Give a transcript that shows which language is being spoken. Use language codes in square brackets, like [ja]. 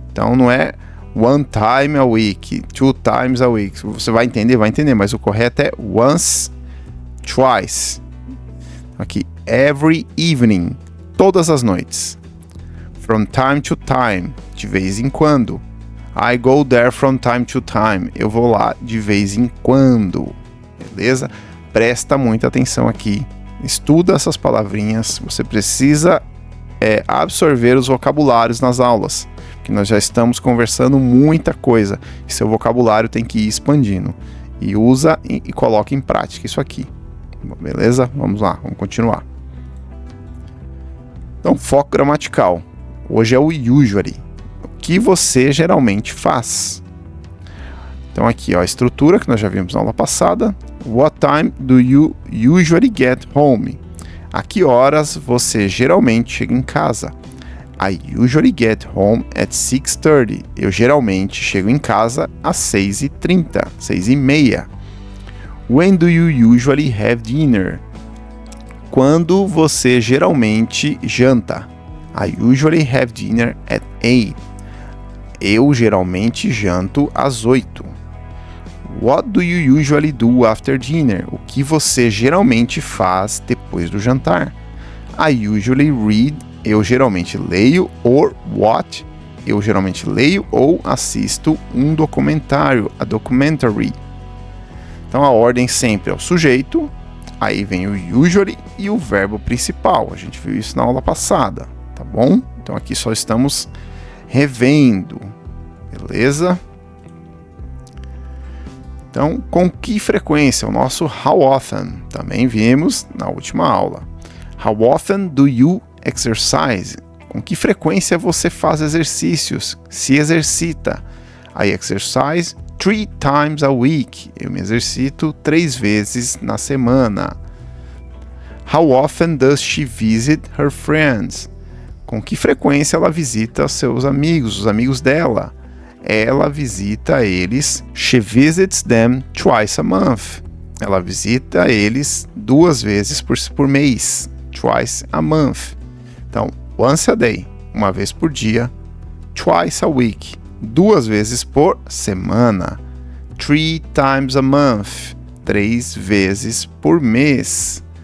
[pt] Então não é [en] 1 time a week, 2 times a week. [pt] Você vai entender, mas o correto é once, twice. Aqui, [en] every evening, [pt] todas as noites. [en] From time to time, [pt] de vez em quando. [en] I go there from time to time. [pt] Eu vou lá de vez em quando. Beleza? Presta muita atenção aqui. Estuda essas palavrinhas. Você precisa absorver os vocabulários nas aulas. Porque nós já estamos conversando muita coisa. E seu vocabulário tem que ir expandindo. E usa e coloca em prática isso aqui. Beleza? Vamos lá, vamos continuar. Então, foco gramatical. Hoje é o usually. O que você geralmente faz? Então aqui, ó, a estrutura que nós já vimos na aula passada. [en] What time do you usually get home? [pt] A que horas você geralmente chega em casa? [en] I usually get home at 6:30. [pt] Eu geralmente chego em casa às 6:30, 6:30. [en] When do you usually have dinner? [pt] Quando você geralmente janta? [en] I usually have dinner at 8. [pt] Eu geralmente janto às 8. [en] What do you usually do after dinner? [pt] O que você geralmente faz depois do jantar? [en] I usually read. [pt] Eu geralmente leio. [en] Or watch. [pt] Eu geralmente leio ou assisto um documentário. [en] A documentary. [pt] Então a ordem sempre é o sujeito, aí vem o usually e o verbo principal. A gente viu isso na aula passada, tá bom? Então aqui só estamos revendo, beleza? Então, com que frequência? O nosso how often, também vimos na última aula. [en] How often do you exercise? [pt] Com que frequência você faz exercícios? Se exercita. [en] I exercise 3 times a week. [pt] Eu me exercito 3 vezes na semana. [en] How often does she visit her friends? [pt] Com que frequência ela visita seus amigos, os amigos dela? Ela visita eles. [en] She visits them twice a month. [pt] Ela visita eles 2 vezes por mês. [en] Twice a month. [pt] Então, [en] once a day. [pt] uma vez por dia. [en] Twice a week, [pt] 2 vezes por semana. [en] 3 times a month, [pt] 3 vezes por mês.